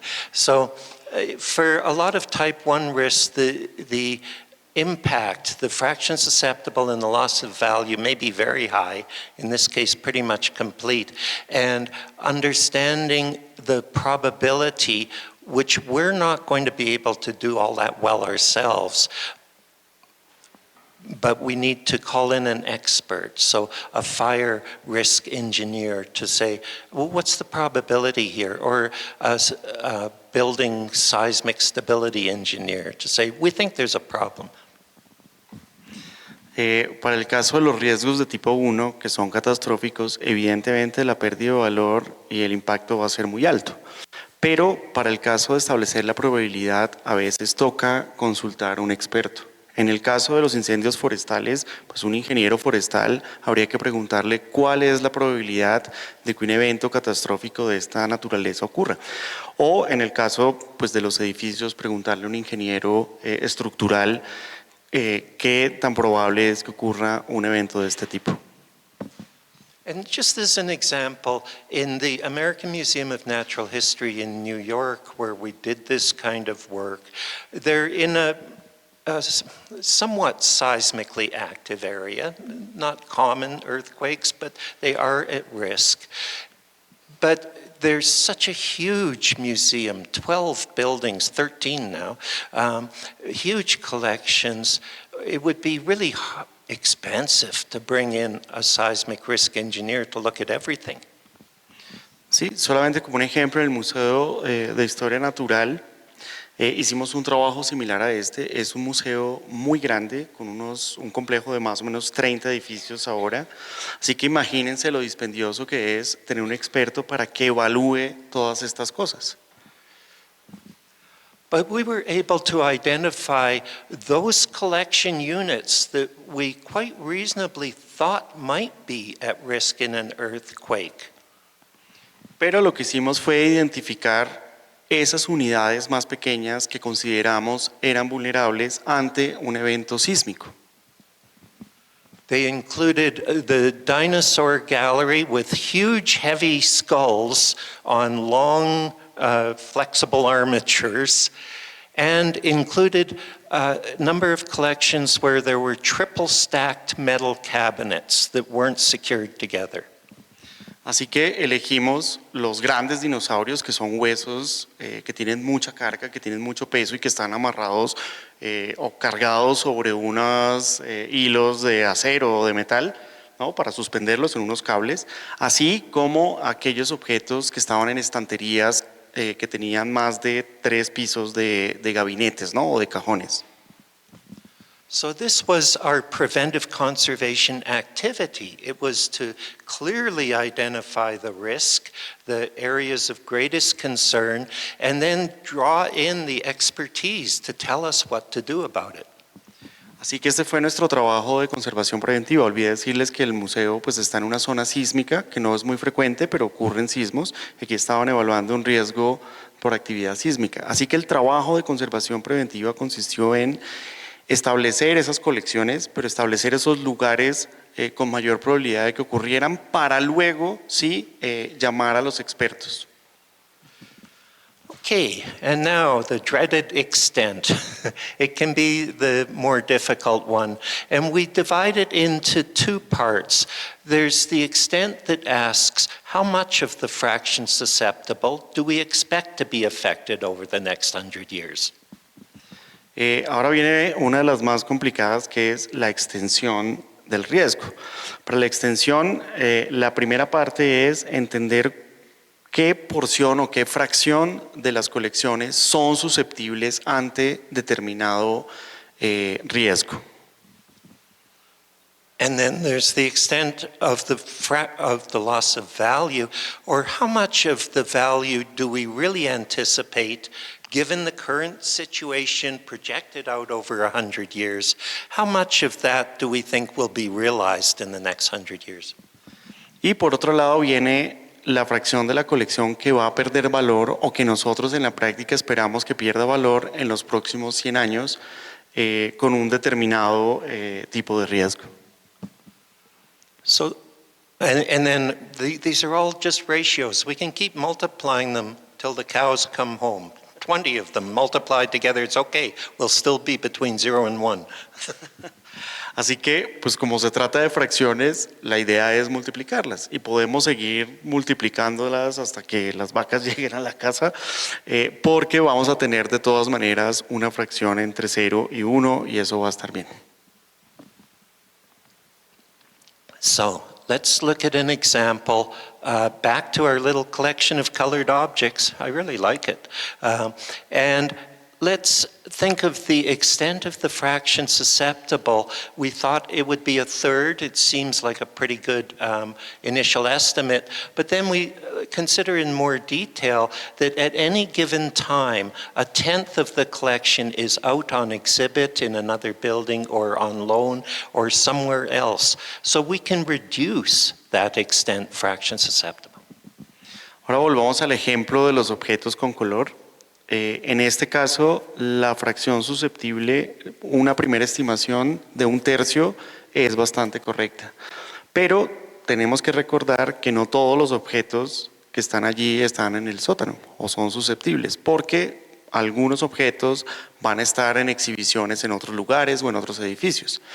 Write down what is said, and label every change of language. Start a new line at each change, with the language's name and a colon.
English: So for a lot of type 1 risks, the impact, the fraction susceptible and the loss of value may be very high, in this case pretty much complete, and understanding the probability, which we're not going to be able to do all that well ourselves, but we need to call in an expert, so a fire risk engineer to say, well, what's the probability here? Or a building seismic stability engineer to say, we think there's a problem.
Spanish: Para el caso de los riesgos de tipo 1, que son catastróficos, evidentemente la pérdida de valor y el impacto va a ser muy alto. Pero para el caso de establecer la probabilidad, a veces toca consultar a un experto. En el caso de los incendios forestales, pues un ingeniero forestal habría que preguntarle cuál es la probabilidad de que un evento catastrófico de esta naturaleza ocurra. O en el caso pues, de los edificios, preguntarle a un ingeniero estructural qué tan probable es que ocurra un evento de este tipo.
English: And just as an example, in the American Museum of Natural History in New York, where we did this kind of work, they're in a somewhat seismically active area, not common earthquakes, but they are at risk. But there's such a huge museum, 12 buildings, 13 now, huge collections. It would be really expensive to bring in a seismic risk engineer to look at everything.
Spanish: Sí, solamente como un ejemplo, en el Museo de Historia Natural hicimos un trabajo similar a este. Es un museo muy grande, con un complejo de más o menos 30 edificios ahora. Así que imagínense lo dispendioso que es tener un experto para que evalúe todas estas cosas.
English: But we were able to identify those collection units that we quite reasonably thought might be at risk in an earthquake.
Spanish: Pero lo que hicimos fue identificar esas unidades más pequeñas que consideramos eran vulnerables ante un evento sísmico.
English: They included the dinosaur gallery with huge heavy skulls on long flexible armatures, and included a number of collections where there were triple stacked metal cabinets that weren't secured together.
Spanish: Así que elegimos los grandes dinosaurios, que son huesos que tienen mucha carga, que tienen mucho peso y que están amarrados o cargados sobre unos hilos de acero o de metal, ¿no? Para suspenderlos en unos cables, así como aquellos objetos que estaban en estanterías que tenían más de 3 pisos de gabinetes, ¿no? O de cajones.
English: So this was our preventive conservation activity. It was to clearly identify the risk, the areas of greatest concern, and then draw in the expertise to tell us what to do about it.
Spanish: Así que este fue nuestro trabajo de conservación preventiva. Olvidé decirles que el museo pues, está en una zona sísmica que no es muy frecuente, pero ocurren sismos. Aquí estaban evaluando un riesgo por actividad sísmica. Así que el trabajo de conservación preventiva consistió en establecer esas colecciones, pero establecer esos lugares con mayor probabilidad de que ocurrieran para luego sí llamar a los expertos.
English: Okay, and now the dreaded extent. It can be the more difficult one, and we divide it into 2 parts. There's the extent that asks, how much of the fraction susceptible do we expect to be affected over the next 100 years?
Spanish: Ahora viene una de las más complicadas, que es la extensión del riesgo. Para la extensión, la primera parte es entender qué porción o qué fracción de las colecciones son susceptibles ante determinado riesgo.
English: And then there's the extent of the loss of value, or how much of the value do we really anticipate, given the current situation projected out over 100 years, how much of that do we think will be realized in the next 100 years?
Spanish: Y por otro lado viene la fracción de la colección que va a perder valor o que nosotros en la práctica esperamos que pierda valor en los próximos 100 años con un determinado tipo de riesgo.
English: So, and then these are all just ratios. We can keep multiplying them till the cows come home. 20 of them multiplied together, it's okay. We'll still be between 0 and 1.
Spanish: Así que, pues como se trata de fracciones, la idea es multiplicarlas y podemos seguir multiplicándolas hasta que las vacas lleguen a la casa, porque vamos a tener de todas maneras una fracción entre 0 y 1 y eso va a estar bien.
English: So let's look at an example. Back to our little collection of colored objects. I really like it. And let's think of the extent of the fraction susceptible. We thought it would be 1/3. It seems like a pretty good initial estimate. But then we consider in more detail that at any given time, 1/10 of the collection is out on exhibit in another building or on loan or somewhere else. So we can reduce that extent fraction susceptible.
Spanish: Ahora volvamos al ejemplo de los objetos con color. En este caso, la fracción susceptible, una primera estimación de 1/3 es bastante correcta. Pero tenemos que recordar que no todos los objetos que están allí están en el sótano o son susceptibles, porque algunos objetos van a estar en exhibiciones en otros lugares o en otros edificios.